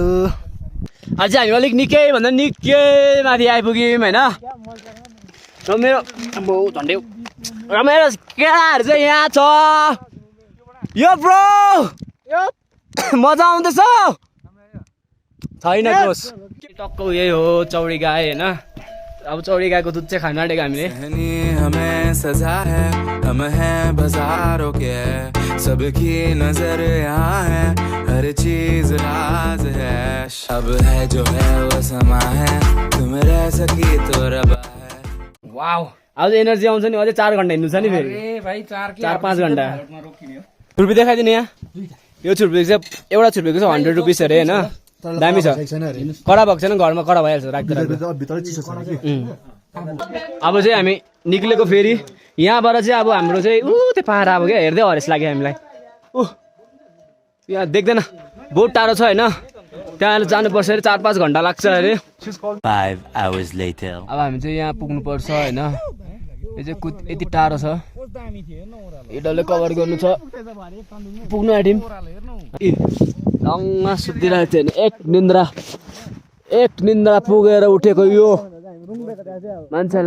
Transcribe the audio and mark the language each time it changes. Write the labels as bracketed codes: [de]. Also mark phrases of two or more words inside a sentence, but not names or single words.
[ne] अझै हामी अलिक निकै भन्दा निकै माथि आइपुग्यौँ होइन र मेरो अब झन्डै र मेरो केटाहरू चाहिँ यहाँ छ यो ब्रो मजा आउँदैछ छैन कोस टक्क यही हो चौरी गाई होइन अब चौरी गाईको दुध चाहिँ खानु आँटेको हामीले [hi] हमें सजा है हम हैं बाजारों के सबकी नजर यहाँ है हर चीज राज है अब है जो है वो समा है तुम रह सकी तो रबा है [ne] वाउ अब एनर्जी आउँछ नि अझै 4 घन्टा हिँड्नु छ नि फेरि 4-5 घन्टा छुर्पी देखाइदिनु यहाँ यो छुर्पी चाहिँ एउटा छुर्पीको चाहिँ 100 रुपिस अरे होइन दामी छ कडा भएको छैन घरमा कडा भइहाल्छ राख्दा अब चाहिँ हामी निक्लेको फेरि यहाँबाट चाहिँ अब हाम्रो चाहिँ त्यो पाहाड अब क्या हेर्दै हरेस लाग्यो हामीलाई यहाँ देख्दैन बहुत टाढो छ होइन त्यहाँ जानुपर्छ अरे 4-5 घन्टा लाग्छ अरे [en] 5 hours later [ne] अब हामी चाहिँ यहाँ पुग्नुपर्छ होइन यो चाहिँ यति टाढो छ यो डल्लै कभर गर्नु छ पुग्नु आँट्यौँ लङ्गमा सुतिरहेको थियो भने एक निन्द्रा पुगेर उठेको यो मान्छेलाई